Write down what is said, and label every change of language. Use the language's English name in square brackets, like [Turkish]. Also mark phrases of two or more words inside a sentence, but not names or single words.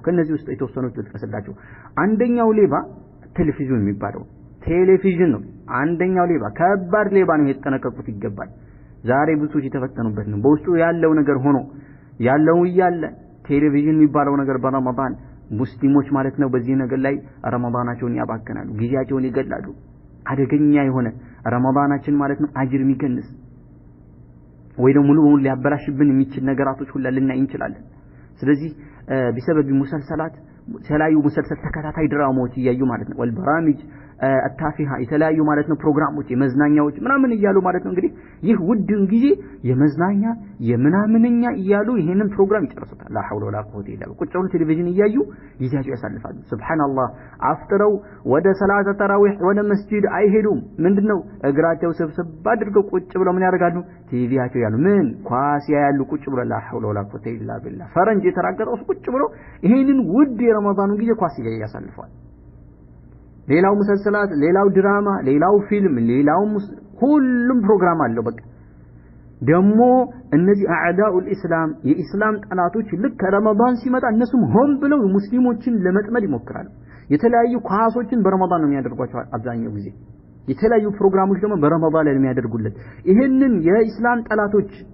[Amharic] ከነዚህ ውስጥ የተወሰኑት ልጥቀስላችሁ አንደኛው ሌባ ቴሌቪዥን የሚባለው ቴሌቪዥን ነው አንደኛው ሌባ ከባድ ሌባ ነው የተጠነቀቁት ይገባል ዛሬ ብዙዎች የተፈተኑበት ነው በውስጡ ያለው ነገር ሆኖ ያለው ይያለ ቴሌቪዥን የሚባለው ነገር በረመዳን ሙስሊሞች ማለት ነው በዚህ ነገር ላይ ረመዳናቸውን ያባከናሉ ጊዜያቸውን ይገላሉ አደገኛ የሆነ ረመዳናችን ማለት ነው አጅር የሚገንስ ወይ ደግሞ ሙሉ በሙሉ ሊያበላሽብን የሚችል ነገራቶች ሁሉ ልናይ እንችላለን ስለዚህ [Arabic] بسبب مسلسلات [Amharic] የተለያዩ ሙሰልሰል ተከታታይ ድራማዎች እያዩ ማለት ነው [Arabic] والبرامج التافهة [Amharic] የተለያዩ ማለት ነው ፕሮግራሞች የመዝናኛዎች ምናምን እያሉ ማለት ነው እንግዲህ ይህ ውድን ጊዜ የመዝናኛ የምናምንኛ እያሉ ይሄንን ፕሮግራም ይጨርሱታል [Arabic] لا حول ولا قوه الا بالله [Amharic] ቁጭ ብለው ቴሌቪዥን እያዩ ጊዜያቸው ያሳልፋሉ ሱብሃንአላህ አፍጥረው ወደ [Arabic] صلاة التراويح [Amharic] ወደ መስጂድ አይሄዱም ምንድነው እግራቸው ሰብሰብ አድርገው ቁጭ ብለው ምን ያደርጋሉ ቲቪያቸው ያሉ ምን ኳስ ያያሉ ቁጭ ብለው [Arabic] لا حول ولا قوه الا بالله [Amharic] ፈረንጅ የተራገጠው ቁጭ ብለው ይሄንን ውድ ረመዳኑ ጊዜ ኳስ ያሳልፋል ሌላው ሙሰልሰላት ሌላው ድራማ ሌላው ፊልም ሌላው ሁሉም ፕሮግራም አለው በቃ ደሞ እነዚህ [Arabic] أعداء الإسلام [Amharic] የኢስላም ጠላቶች ልክ ረመዳን ሲመጣ እነሱም ሆን ብለው ሙስሊሞችን ለመጥመድ ይሞክራሉ የተለያዩ ኳሶችን በረመዳን ነው የሚያደርጓቸው አብዛኛው ጊዜ የተለያዩ ፕሮግራሞች ደግሞ በረመዳን ላይ የሚያደርጉለት ይሄንን የኢስላም ጠላቶች